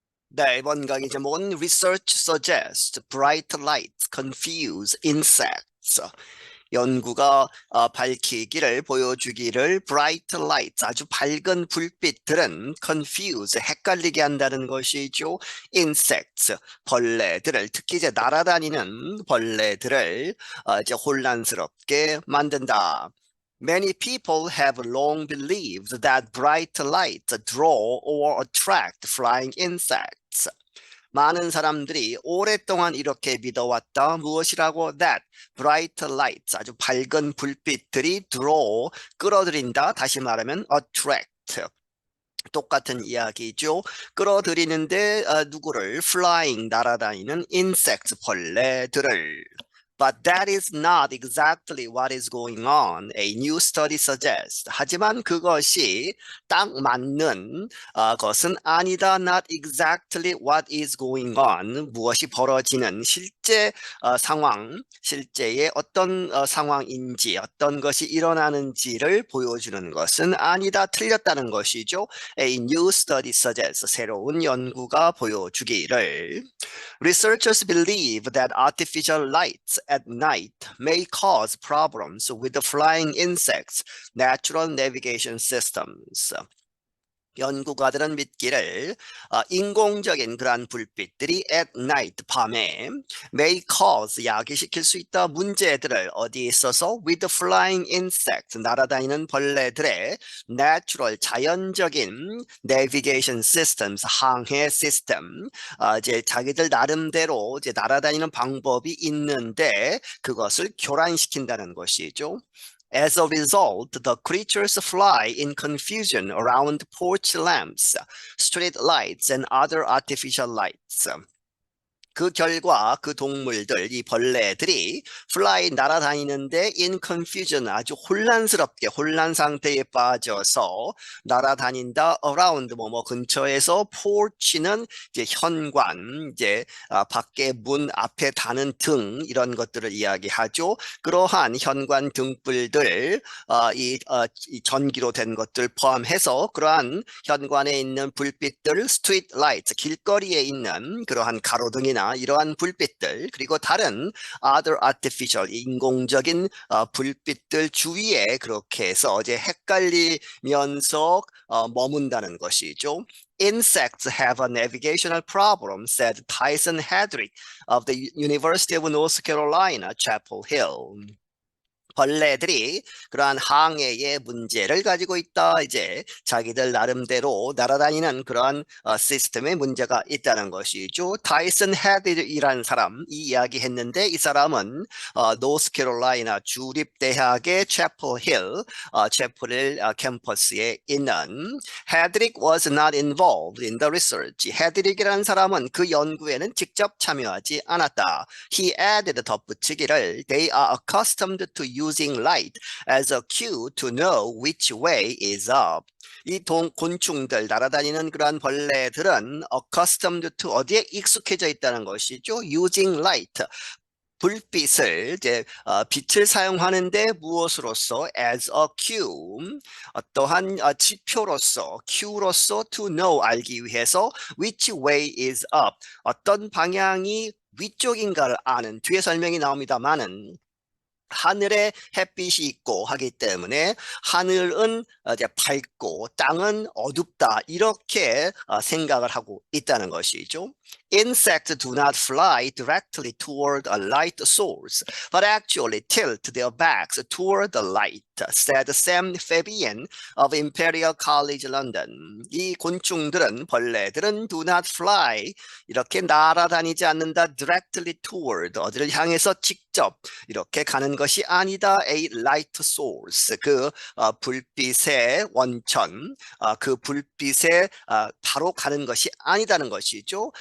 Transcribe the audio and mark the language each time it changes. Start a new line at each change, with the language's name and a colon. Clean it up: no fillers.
Korean: 네, 이번 강의 제목은
English: Research suggests bright lights confuse insects.
Korean: 연구가 밝히기를 보여주기를
English: bright lights
Korean: 아주 밝은 불빛들은
English: confuse
Korean: 헷갈리게 한다는 것이죠.
English: insects
Korean: 벌레들을 특히 이제 날아다니는 벌레들을 이제 혼란스럽게 만든다.
English: Many people have long believed that bright lights draw or attract flying insects.
Korean: 많은 사람들이 오랫동안 이렇게 믿어왔다. 무엇이라고?
English: That bright lights
Korean: 아주 밝은 불빛들이
English: draw
Korean: 끌어들인다. 다시 말하면
English: attract.
Korean: 똑같은 이야기죠. 끌어들이는데 누구를?
English: flying
Korean: 날아다니는
English: insects
Korean: 벌레들을.
English: But that is not exactly what is going on, a new study suggests.
Korean: 하지만 그것이 딱 맞는 것은 아니다.
English: Not exactly what is going on.
Korean: 무엇이 벌어지는 실제 상황, 실제의 어떤 상황인지, 어떤 것이 일어나는지를 보여주는 것은 아니다. 틀렸다는 것이죠.
English: A new study suggests.
Korean: 새로운 연구가 보여주기를.
English: Researchers believe that artificial lights at night may cause problems with the flying insects' natural navigation systems.
Korean: 연구가들은 믿기를 인공적인 그러한 불빛들이
English: at night
Korean: 밤에
English: may cause
Korean: 야기시킬 수 있다 문제들을 어디에 있어서
English: with the flying insects
Korean: 날아다니는 벌레들의 natural 자연적인
English: navigation systems
Korean: 항해 시스템 이제 자기들 나름대로 이제 날아다니는 방법이 있는데 그것을 교란시킨다는 것이죠.
English: As a result, the creatures fly in confusion around porch lamps, street lights, and other artificial lights.
Korean: 그 결과 그 동물들, 이 벌레들이 fly 날아다니는데
English: in confusion
Korean: 아주 혼란스럽게 혼란 상태에 빠져서 날아다닌다. around 뭐뭐 근처에서 porch는 이제 현관, 이제 밖에 문 앞에 다는 등 이런 것들을 이야기하죠. 그러한 현관 등불들 이 전기로 된 것들 포함해서 그러한 현관에 있는 불빛들,
English: street lights
Korean: 길거리에 있는 그러한 가로등이나 이러한 불빛들 그리고 다른
English: other artificial
Korean: 인공적인 불빛들 주위에 그렇게 해서 이제 헷갈리면서 머문다는 것이죠.
English: Insects have a navigational problem, said Tyson Hedrick of the University of North Carolina, Chapel Hill.
Korean: 벌레들이 그러한 항해의 문제를 가지고 있다. 이제 자기들 나름대로 날아다니는 그러한 시스템에 문제가 있다는 것이죠. 타이슨 헤드이라는 사람 이 이야기 했는데 이 사람은 노스캐롤라이나 주립대학의 채플힐 채플힐 캠퍼스에 있는 헤드릭
English: was not involved in the research.
Korean: 헤드릭이라는 사람은 그 연구에는 직접 참여하지 않았다.
English: He added
Korean: 덧붙이기를
English: They are accustomed to using light as a cue to know which way is up.
Korean: 이 곤충들 날아다니는 그러한 벌레들은
English: accustomed to
Korean: 어디에 익숙해져 있다는 것이죠.
English: using light.
Korean: 불빛을 이제 빛을 사용하는데 무엇으로서
English: as a cue
Korean: 어떠한 지표로서 cue로서
English: to know
Korean: 알기 위해서
English: which way is up
Korean: 어떤 방향이 위쪽인가를 아는 뒤에 설명이 나옵니다만은 하늘에 햇빛이 있고 하기 때문에 하늘은 이제 밝고 땅은 어둡다 이렇게 생각을 하고 있다는 것이죠.
English: Insects do not fly directly toward a light source, but actually tilt their backs toward the light, said Sam Fabian of Imperial College London.
Korean: 이 곤충들은 벌레들은
English: do not fly
Korean: 이렇게 날아다니지 않는다
English: directly toward
Korean: 어디를 향해서 직접 이렇게 가는 것이 아니다.
English: A light source
Korean: 그 불빛의 원천 그 불빛에 바로 가는 것이 아니다는 것이죠.